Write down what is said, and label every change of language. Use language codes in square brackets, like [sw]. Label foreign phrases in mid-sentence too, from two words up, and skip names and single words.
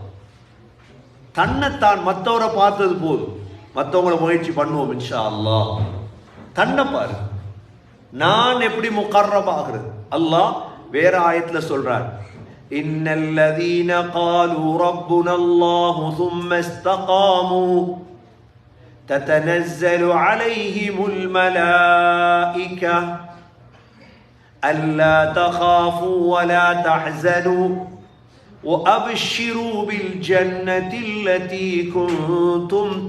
[ta] தன்னைத்தான் மற்றவரை பார்த்தது போதும், மற்றவங்களை முயற்சி பண்ணுவோம் [ar] إن شاء الله. [ta] தன்னை பாரு, நான் எப்படி முகர்ரம் ஆகிறது. அல்லாஹ் வேற ஆயத்துல சொல்றார், [ar] إن الذين قالوا ربنا الله ثم استقاموا تتنزل عليهم الملائكة ألا تخافوا ولا تحزنوا وأبشروا بالجنة التي كنتم